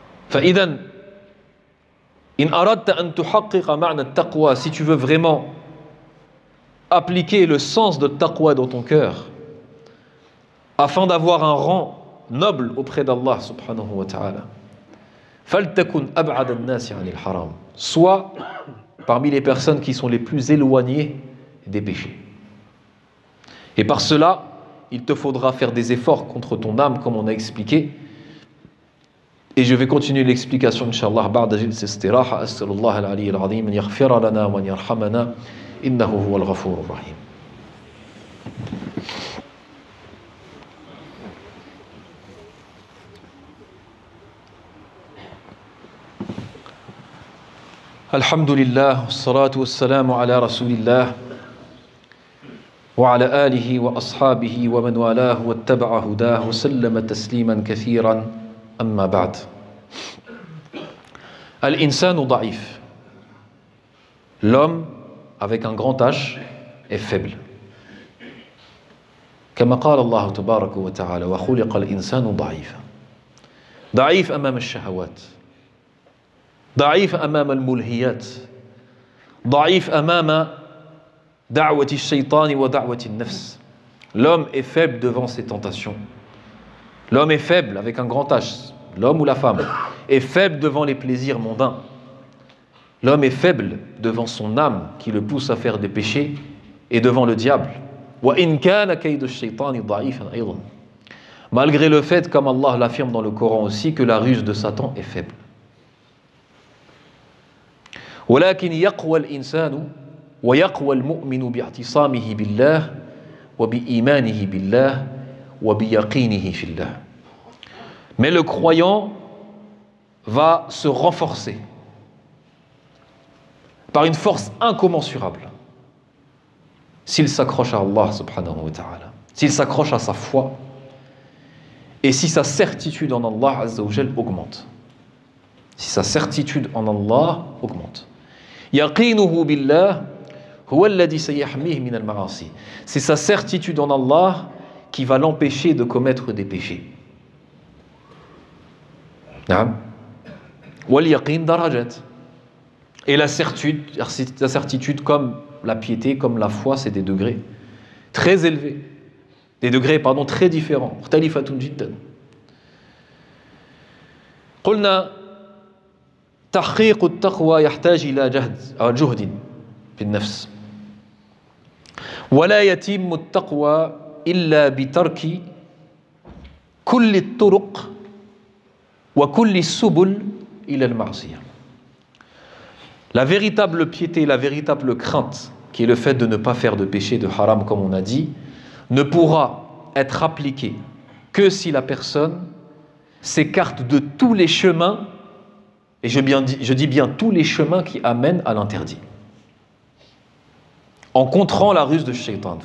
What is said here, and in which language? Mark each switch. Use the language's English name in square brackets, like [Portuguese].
[Arabic] فإذا إن أردت أن تحقق معنى التقوى, [French] si tu veux vraiment appliquer le sens de taqwa dans ton cœur afin d'avoir un rang noble auprès d'Allah subhanahu wa ta'ala, [Arabic] فلتكن أبعد الناس عن الحرام, [French] soit parmi les personnes qui sont les plus éloignées des péchés. Et par cela, il te faudra faire des efforts contre ton âme, comme on a expliqué. Et je vais continuer l'explication, Inch'Allah, [Arabic] بعد جلسة استراحة. أسأل الله العلي العظيم أن يغفر لنا وأن يرحمنا إنه هو الغفور الرحيم. Alhamdulillah, wassalatu wassalamu ala rasulillah wa ala alihi wa ashabihi wa man walahu wattaba'a hudah wa sallama tasliman kathiran amma ba'd. Al-insanu da'if. [French] L'homme avec un grand H est faible. [Arabic] كما قال الله تبارك وتعالى وخلق الإنسان ضعيفا ضعيف أمام الشهوات ضعيف أمام الملهيات ضعيف أمام دعوة الشيطان ودعوة النفس. [French] L'homme est faible devant ses tentations. L'homme est faible avec un grand H, l'homme ou la femme, est faible devant les plaisirs mondains. L'homme est faible devant son âme qui le pousse à faire des péchés et devant le diable. [Arabic] وَإِنْ كَانَ كَيْدُ الشَّيْطَانِ ضَعِيفًا أَيْضًا. [French] Malgré le fait, comme Allah l'affirme dans le Coran aussi, que la ruse de Satan est faible. [Arabic] ولكن يقوى الإنسان ويقوى المؤمن باعتصامه بالله وبإيمانه بالله وبيقينه في الله. [French] Mais le croyant va se renforcer par une force incommensurable s'il s'accroche à Allah subhanahu wa ta'ala, s'il s'accroche à sa foi et si sa certitude en Allah azza wa jal augmente. Si sa certitude en Allah augmente. [Arabic] Yaqinuhu billah huwa alladhi sayahmihi min al-ma'asi. [French] C'est sa certitude en Allah qui va l'empêcher de commettre des péchés. [Arabic] Naam. Wal yaqin darajat. [French] Et la certitude comme la piété, comme la foi, c'est des degrés très élevés. Des degrés, très différents. [Arabic] مختلفة جدا. قلنا تحقيق التقوى يحتاج إلى جهد في النفس. ولا يتم التقوى إلا بترك كل الطرق وكل السبل إلى المعصية. [French] La véritable piété, la véritable crainte, qui est le fait de ne pas faire de péché, de haram, comme on a dit, ne pourra être appliquée que si la personne s'écarte de tous les chemins, et je dis bien tous les chemins qui amènent à l'interdit, en contrant la ruse de Shaitan.